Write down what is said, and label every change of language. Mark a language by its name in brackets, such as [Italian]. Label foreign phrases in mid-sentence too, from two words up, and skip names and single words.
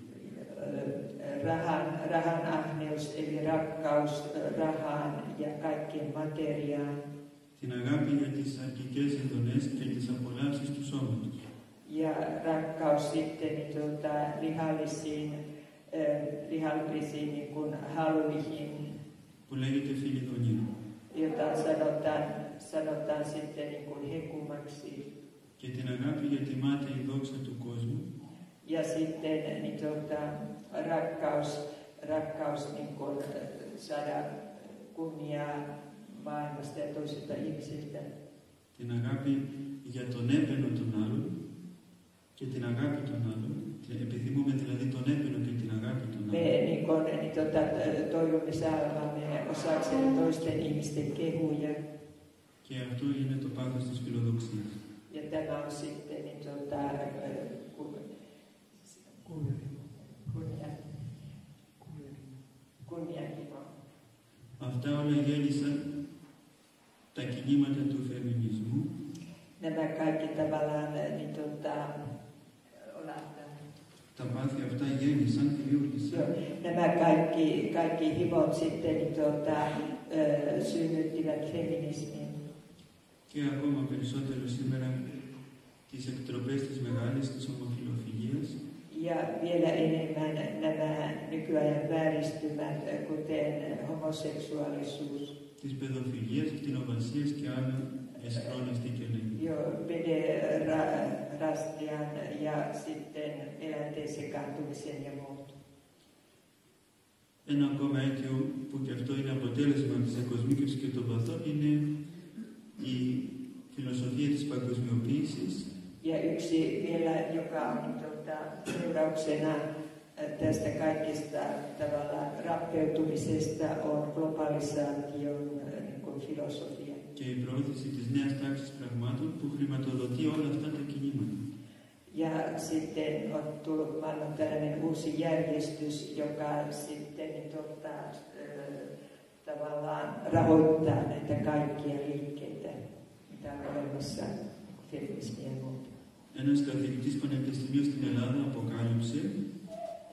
[Finnish] Rahan ahneus eli rakkaus rahaan ja kaikkien materiaan. [Greek] Την αγάπη για τις αρκικές ειδονές και τις απολαύσεις του σώματος. [Finnish] Ja rakkaus sitten lihallisiin niin kuin haluihin, [Greek] που λέγεται φιλιδονία. [Finnish] jota sanotaan sitten niin kuin hekumaksi. [Greek] Και την αγάπη για τη μάταιη δόξα του κόσμου. [Finnish] Ja sitten niin rakkaus niin kuin saada kunniaa maailmasta ja toisilta ihmisiltä. [Greek] Την αγάπη για τον έπαινο των άλλων και την αγάπη των άλλων. Επιθυμούμε δηλαδή τον έπαινο και την αγάπη των άλλων. [Finnish] Me niin toivomme saavamme osaksemme toisten ihmisten kehuja. [Greek] Και αυτό είναι το πάθος της φιλοδοξίας. [Finnish] Ja tämä on sitten niin kunnianhimo. [Greek] Αυτά όλα γέννησαν τα κινήματα του φεμινισμού. [Finnish] Nämä kaikki tavallaan niin [Greek] Τα πάθη αυτά γέννησαν, δημιούργησαν. [Finnish] Nämä kaikki himot sitten niin synnyttivät feminismin. [Greek] Και ακόμα περισσότερο σήμερα τις εκτροπές της μεγάλης της ομοφυλοφιλίας. [Finnish] Ja vielä enemmän nämä nykyajan vääristymät, kuten homoseksuaalisuus. [Greek] Της παιδοφιλίας, κτηνοβασίας και άλλων εσχρών στίκελων. [Finnish] Jo pederastian ja sitten eläinten sekaantumisen ja muut. [Greek] Ένα ακόμα αίτιο που και αυτό είναι αποτέλεσμα της εκοσμίκευσης και των παθών είναι η φιλοσοφία της παγκοσμιοποίησης. [Finnish] Ja yksi vielä, joka on seurauksena tästä kaikesta tavallaan rappeutumisesta, on globalisaation niin kuin filosofia. [Greek] Και η προώθηση της νέας τάξης πραγμάτων που χρηματοδοτεί όλα αυτά τα κινήματα. [Finnish] Ja sitten on tullut maailman tällainen uusi järjestys, joka sitten tavallaan rahoittaa näitä kaikkia liikkeitä, mitä on olemassa, feminismiä ja muuta. [Greek] Ένας καθηγητής πανεπιστημίου στην Ελλάδα αποκάλυψε